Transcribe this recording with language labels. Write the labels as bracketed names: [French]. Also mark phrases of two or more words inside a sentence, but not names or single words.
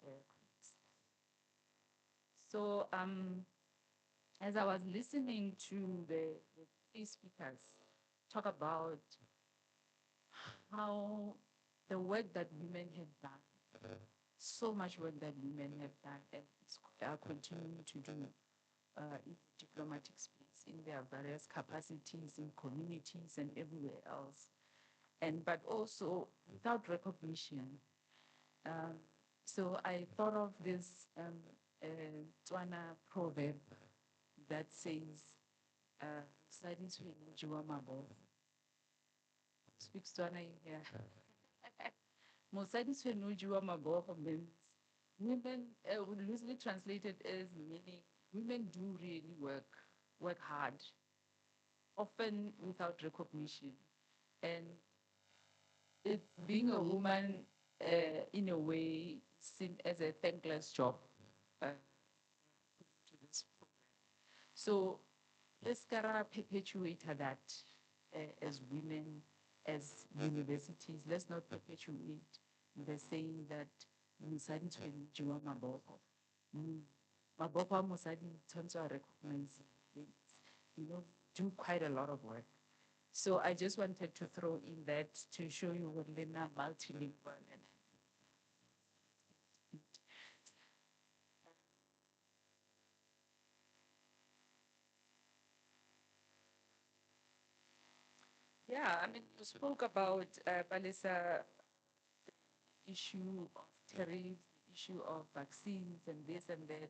[English] So as I was listening to the three speakers talk about how the work that women have done, so much work that women have done and are continuing to do in the diplomatic space, in their various capacities, in communities and everywhere else. But also without recognition. So I thought of this Tswana proverb that says, [Tswana] "Mosadi tshweu jewa mabogo." [English] Speaks Tswana in here. [Tswana] Mosadi tshweu jewa mabogo [English] means women, loosely translated as meaning women do really work hard, often without recognition. And it's being a woman, in a way, seen as a thankless job. To this program. So let's gotta perpetuate that as women, as universities. Let's not perpetuate the saying that [Tswana] mosadi tshweu jewa mabogo. Mabogo a mosadi tshwantse a [English] recognize, do quite a lot of work. So I just wanted to throw in that to show you what Lena multilingual and yeah, I mean, you spoke about Palisa, issue of tariffs, the issue of vaccines and this and that.